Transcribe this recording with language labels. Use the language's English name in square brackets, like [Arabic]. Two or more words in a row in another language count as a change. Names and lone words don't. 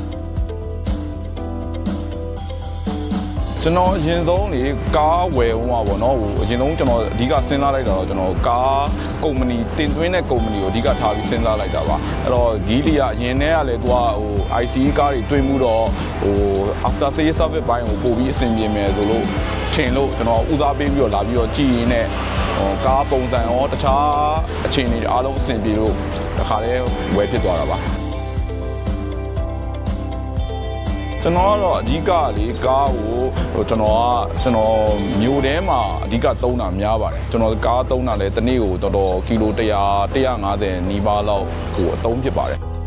[Burmese] ကျွန်တော်အရင်ဆုံးလေကားဝယ်ဦးမှာပေါ့နော်အရင်ဆုံးကျွန်တော်အဓိကစဉ်းစားလိုက်တာတော့ကျွန်တော်ကားကုမ္ပဏီတင်သွင်းတဲ့ကုမ္ပဏီကိုအဓိကထားပြီးစဉ်းစားလိုက်တာပါအဲ့တော့ Geely ကအရင်တည်းကလည်းသူကICE ကားတွေတွင်းမှုတော့ [English] after sales service [Burmese] ဘိုင်းကိုပို့ပြီးအဆင်ပြေမယ်ဆိုလို့ထင်လို့ကျွန်တော်ဦးစားပေးပြီးတော့လာပြီးတော့ကြည်ရင်းနဲ့ကားပုံစံရောတခြားအခြေအနေအားလုံးအဆင်ပြေလို့တခါတည်းဝယ်ဖြစ်သွားတာပါ ကျွန်တော်ကတော့အဓိကလေကားကိုကျွန်တော်မြို့ထဲမှာအဓိကသုံးတာများပါတယ်ကျွန်တော်ကားသုံးတာလည်းတစ်နေ့ကိုတော်တော်ကီလို100-150နီးပါးလောက်ကိုအသုံးဖြစ်ပါတယ်